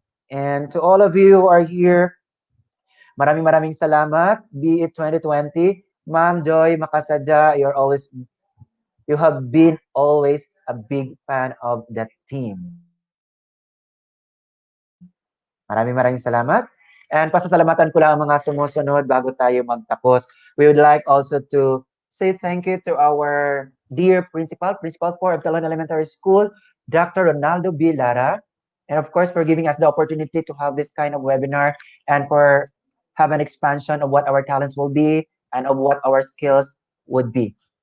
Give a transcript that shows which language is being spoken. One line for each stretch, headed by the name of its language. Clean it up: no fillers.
English: And to all of you who are here,
Filipino: maraming salamat.
English: Be it 2020, Ma'am Joy Makasadja, you have been always a big fan of that team.
Filipino: Maraming salamat. And pasasalamatan ko lang ang mga sumusunod bago tayo magtapos.
English: We would like also to say thank you to our dear Principal 4 of Talon Elementary School, Dr. Ronaldo B. Lara, and of course for giving us the opportunity to have this kind of webinar and for have an expansion of what our talents will be and of what our skills would be.